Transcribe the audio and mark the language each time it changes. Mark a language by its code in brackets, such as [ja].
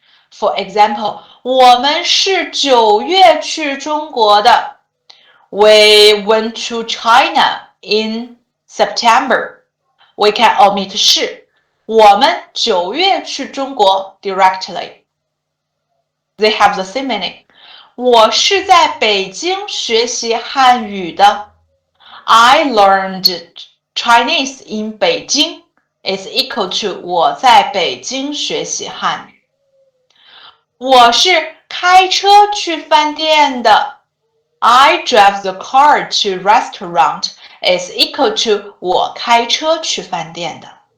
[en] For example, [zh] 我们是9月去中国的. [en] We went to China in September. We can omit 是. [zh] 我们9月去中国 [en] directly. They have the same meaning. [zh] 我是在北京学习汉语的. [en] I learned Chinese in Beijing is equal to [zh] 我在北京学习汉语。我是开车去饭店的。 [en] I drive the car to restaurant is equal to [zh] 我开车去饭店的。